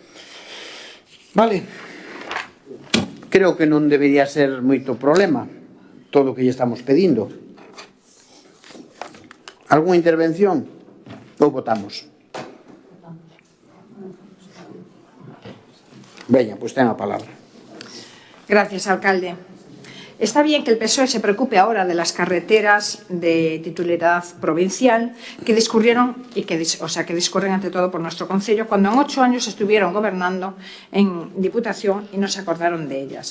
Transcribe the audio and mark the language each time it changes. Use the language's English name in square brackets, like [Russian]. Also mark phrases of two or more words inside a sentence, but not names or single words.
[Galician] Vale, creo que non debería ser moito problema todo o que lle estamos pedindo. Algúna intervención? Ou votamos? Veña, pois ten a palabra. [Spanish] Gracias, alcalde. Está bien que el PSOE se preocupe ahora de las carreteras de titularidad provincial que discurrieron que discurren ante todo por nuestro concello, cuando en 8 años estuvieron gobernando en Diputación y no se acordaron de ellas.